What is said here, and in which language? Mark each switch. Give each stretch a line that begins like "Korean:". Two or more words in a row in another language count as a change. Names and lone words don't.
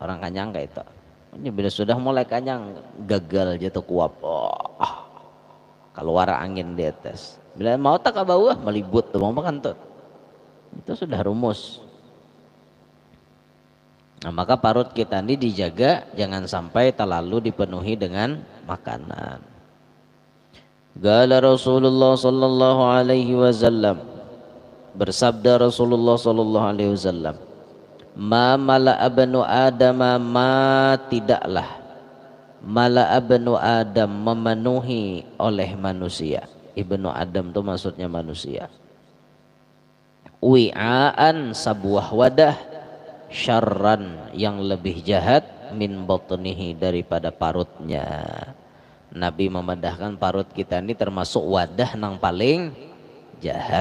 Banjar: orang kanyang kayak itu. Ini bila sudah mulai kanyang gagal jatuh kuap, keluar angin di atas. Bila mau tak ke bawah melibut tuh mau makan tuh. Itu sudah rumus. Nah, maka parut kita ini dijaga jangan sampai terlalu dipenuhi dengan makanan.
Arabic: قال رسول الله صلى الله عليه وسلم,
Indonesian: bersabda Rasulullah
Arabic: صلى الله عليه وسلم ما ملأ بنو آدم ما tidaklah ملأ بنو آدم
Indonesian: memenuhi oleh manusia. Ibnu Adam itu maksudnya manusia. Wi'aan sebuah wadah, syarran yang lebih jahat,
Arabic: من بطنه
Indonesian: daripada parutnya.
Banjar: Nabi memandahkan parut kita ini termasuk wadah yang paling jahat.